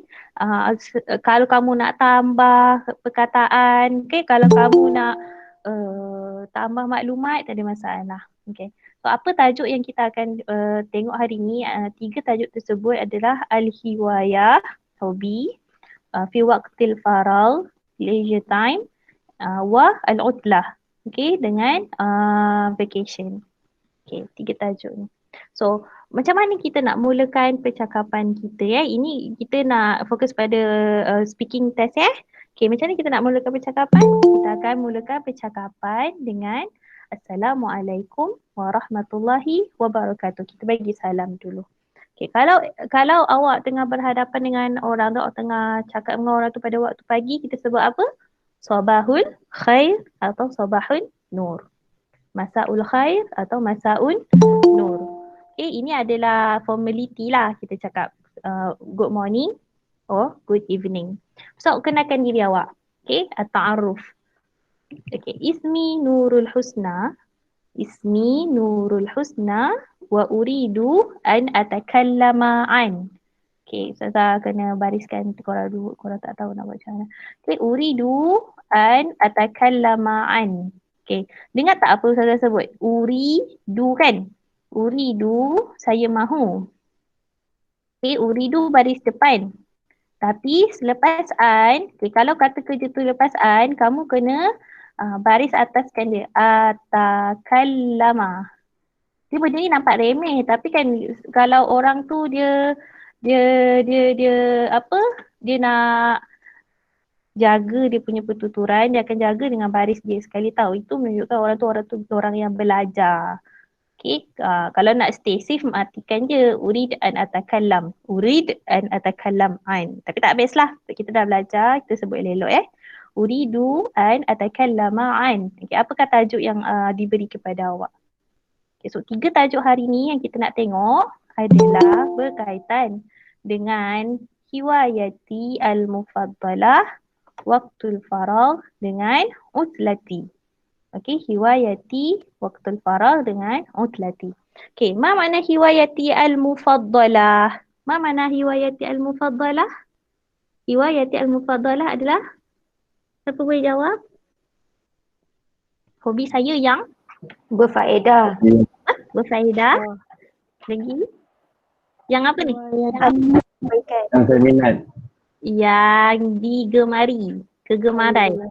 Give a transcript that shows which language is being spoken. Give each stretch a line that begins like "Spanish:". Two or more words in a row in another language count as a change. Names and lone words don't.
Malay: Kalau kamu nak tambah perkataan, kalau kamu nak tambah maklumat, tak ada masalah. Okay. So apa tajuk yang kita akan tengok hari ni? 3 tajuk tersebut adalah Al-Hiwayah, hobi,
Arabic: في وقت الفراغ,
English: leisure time,
Arabic: والعطلة,
Malay: dengan vacation. 3 tajuk ni. So macam mana kita nak mulakan percakapan kita Ini kita nak fokus pada
English: speaking test
Malay: macam mana kita nak mulakan percakapan? Kita akan mulakan percakapan dengan
Arabic: السلام عليكم ورحمة الله وبركاته.
Malay: Kita bagi salam dulu. Kalau awak tengah berhadapan dengan orang tu, awak tengah cakap dengan orang tu pada waktu pagi, kita sebut apa?
Arabic: صباح الخير atau صباح النور. مساء الخير atau مساء النور.
Malay: Okay, ini adalah formality lah kita cakap
English: good morning or good evening.
Malay: So, kenalkan diri awak. Okay, at-ta'aruf. Okay, ismi Nurul Husna.
Arabic: اسمي Nurul Husna وأريد أن أتكلم عن.
Malay: Okay, Ustazah kena bariskan korang dulu. Korang tak tahu nak buat macam mana.
Arabic: Okay, أريد أن أتكلم عن.
Malay: Okay, dengar tak apa Ustazah sebut? Uridu kan? Uridu, saya mahu. Okay, uridu baris depan. Tapi selepas an, okay, kalau kata kerja tu lepas an, kamu kena baris ataskan dia. Atakallama. Dia benda ni nampak remeh, tapi kan kalau orang tu dia apa? Dia nak jaga dia punya pertuturan, dia akan jaga dengan baris dia sekali tahu. Itu menunjukkan orang tu orang yang belajar. Okay, kalau nak stay safe, matikan je
Arabic: أريد أن أتكلم. أريد أن أتكلم عن.
Malay: Tapi tak best lah. Kita dah belajar, kita sebut elok
Arabic: أريد أن أتكلم عن.
Malay: Okay, apakah tajuk yang diberi kepada awak? Okay, so 3 tajuk hari ni yang kita nak tengok adalah berkaitan dengan
Arabic: هوايتي المفضلة, وقت الفراغ
Malay: dengan utlati. Okay,
Arabic: هوايتي وقت الفراغ
Malay: dengan utlati.
Arabic: Okay, ما معنى هوايتي المفضلة? ما معنى هوايتي المفضلة? هوايتي المفضلة
Malay: adalah, siapa boleh jawab? Hobi saya yang Berfaedah. berfaedah. Lagi? Yang apa ni? Yang saya minat. Yang digemari. Kegemaran.